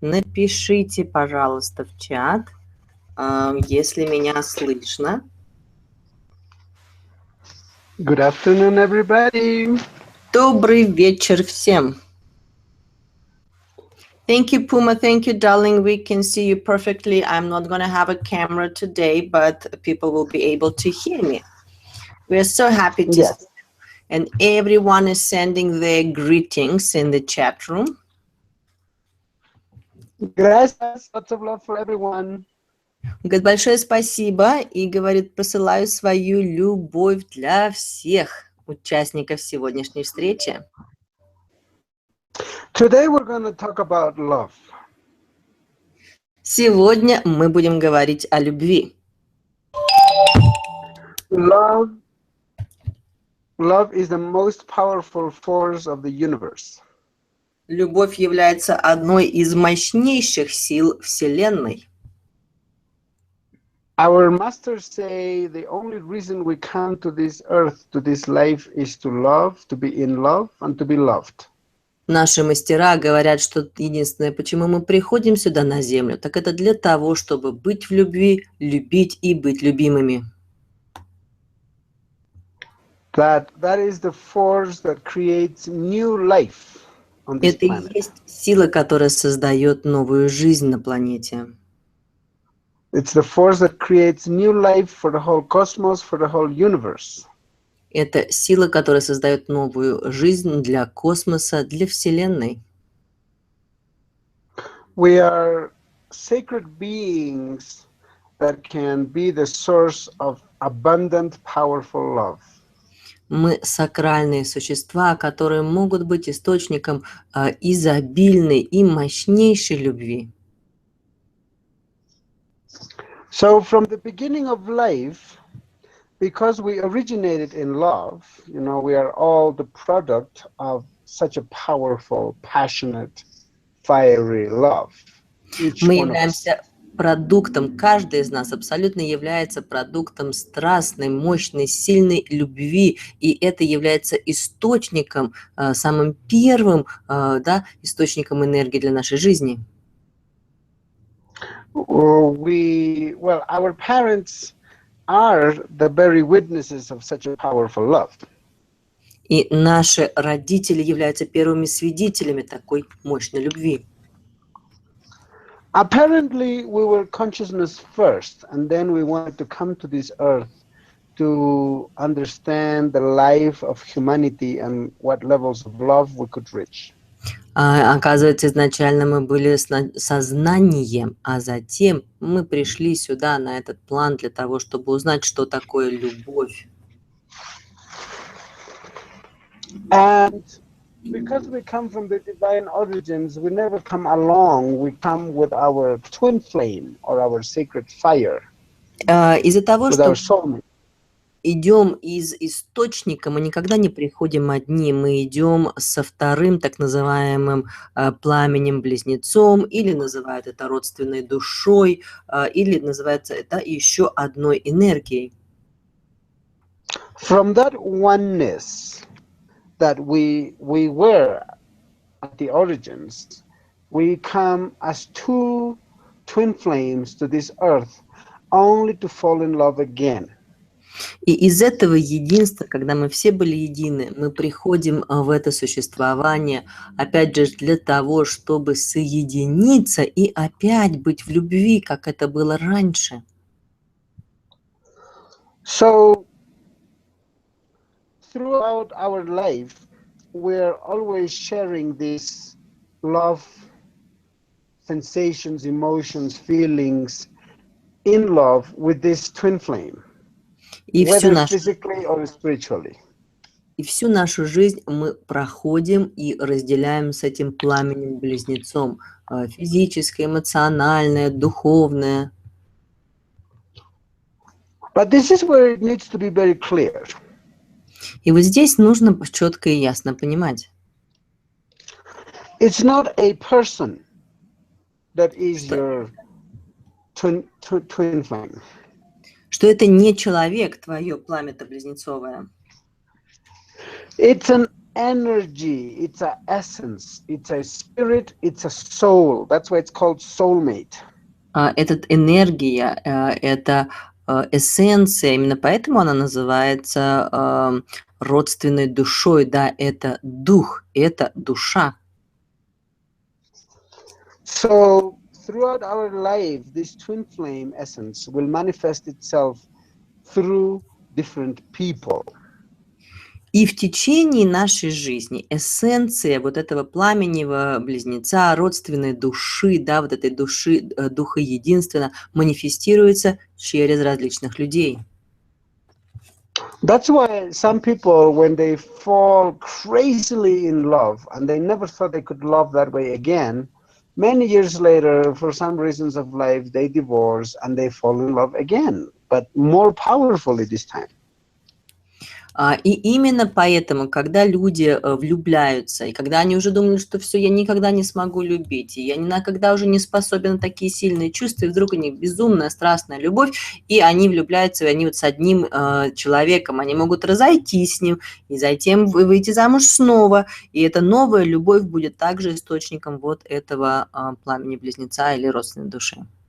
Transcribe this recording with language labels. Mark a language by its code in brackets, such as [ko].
[ru] Напишите, пожалуйста, в чат, если меня слышно. [en] Good afternoon, everybody. [ru] Добрый вечер всем. [en] Thank you, Puma. Thank you, darling. We can see you perfectly. I'm not going to have a camera today, but people will be able to hear me. We are so happy to see you. And everyone is sending their greetings in the chat room. [es] Gracias. [en] Lots of love for everyone. [ru] Говорит, большое спасибо и говорит, посылаю свою любовь для всех участников сегодняшней встречи. [en] Today we're going to talk about love. [ru] Сегодня мы будем говорить о любви. [en] Love is the most powerful force of the universe. [ru] Любовь является одной из мощнейших сил Вселенной. [en] Our masters say the only reason we come to this earth, to this life, is to love, to be in love, and to be loved. [ru] Наши мастера говорят, что единственное, почему мы приходим сюда на Землю, так это для того, чтобы быть в любви, любить и быть любимыми. [en] That is the force that creates new life on this [ru] Это [en] planet. [ru] и есть сила, которая создает новую жизнь на планете. [en] It's the force that creates new life for the whole cosmos, for the whole universe. [ru] Это сила, которая создает новую жизнь для космоса, для Вселенной. [en] We are sacred beings that can be the source of abundant, powerful love. [ru] Мы сакральные существа, которые могут быть источником изобильной и мощнейшей любви. [en] So from the beginning of life, because we originated in love, you know, we are all the product of such a powerful, passionate, fiery love. [ru] Мы являемся продуктом, каждый из нас абсолютно является продуктом страстной, мощной, сильной любви, и это является источником, самым первым, да, источником энергии для нашей жизни. [en] Our parents are the very witnesses of such a powerful love. [ru] И наши родители являются первыми свидетелями такой мощной любви. [en] Apparently, we were consciousness first, and then we wanted to come to this earth to understand the life of humanity and what levels of love we could reach. [ru] Оказывается, изначально мы были сознанием, а затем мы пришли сюда, на этот план, для того, чтобы узнать, что такое любовь. [en] And because we come from the divine origins, we never come along. We come with our twin flame or our sacred fire. [ru] Из-за того, что [en] soulmate. [ru] Идем из источника, мы никогда не приходим одни, мы идем со вторым так называемым пламенем-близнецом, или называют это родственной душой, или называется это еще одной энергией. [en] From that oneness that we were at the origins, we come as two twin flames to this earth, only to fall in love again. [ru] И из этого единства, когда мы все были едины, мы приходим в это существование, опять же, для того, чтобы соединиться и опять быть в любви, как это было раньше. [en] So, throughout our life, we're always sharing this love, sensations, emotions, feelings in love with this twin flame. [ru] И всю нашу жизнь мы проходим и разделяем с этим пламенем-близнецом. Физическое, эмоциональное, духовное. [en] But this is where it needs to be very clear. [ru] И вот здесь нужно четко и ясно понимать. [en] It's not a person that is your twin flame. [ru] Что это не человек, твое пламя-то близнецовое. [en] It's an energy, it's a essence, it's a spirit, it's a soul. That's why it's called soulmate. [ru] Этот энергия, это эссенция, именно поэтому она называется родственной душой, да, это дух, это душа. [en] So throughout our life, this twin flame essence will manifest itself through different people. [ru] И в течение нашей жизни эссенция вот этого пламенного близнеца, родственной души, да, вот этой души, духа единства манифестируется через различных людей. [en] That's why some people, when they fall crazily in love and they never thought they could love that way again, many years later, for some reasons of life, they divorce and they fall in love again, but more powerfully this time. [ru] И именно поэтому, когда люди влюбляются, и когда они уже думают, что все, я никогда не смогу любить, и я никогда уже не способен на такие сильные чувства, и вдруг у них безумная страстная любовь, и они влюбляются, и они вот с одним человеком, они могут разойтись с ним, и затем выйти замуж снова, и эта новая любовь будет также источником вот этого пламени близнеца или родственной души.